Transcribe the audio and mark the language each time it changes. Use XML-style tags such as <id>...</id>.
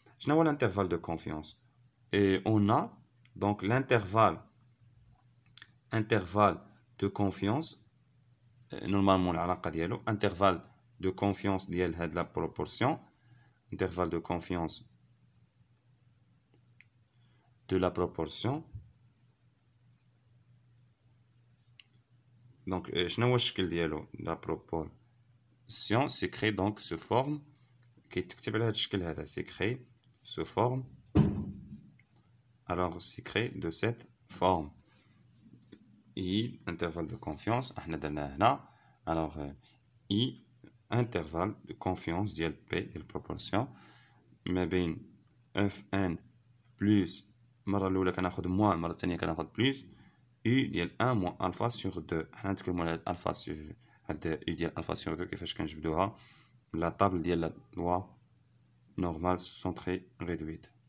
<ar>شنو هو الانترفال دو كونفيونس؟ اون دونك الانترفال دو كونفيونس نورمالمون العلاقه ديالو انترفال دو كونفيونس ديال هاد لا بروبورسيون،</ar> <fr>intervalle de confiance de la proportion</fr> <ar>دونك شنو هو الشكل ديالو؟ لا بروبورسيون سي كري دونك سو فورم، كيتكتب على هذا الشكل هذا، سي كري سو فورم.</ar> <fr>alors c'est créé de cette forme. I intervalle de confiance</fr> <ar>احنا درناه هنا. alors I intervalle de confiance ديال P ديال proportion ما بين Fn بلس المرة الأولى كناخد موان، المرة الثانية كناخد بلس U ديال 1 موان ألفا سيغ 2. حنا نتكلمو على هاد ألفا سيغ هاد U ديال ألفا سيغ 2 كيفاش كنجبدوها لا طابل ديال لا لوا نورمال سونتري ريدويت.</ar>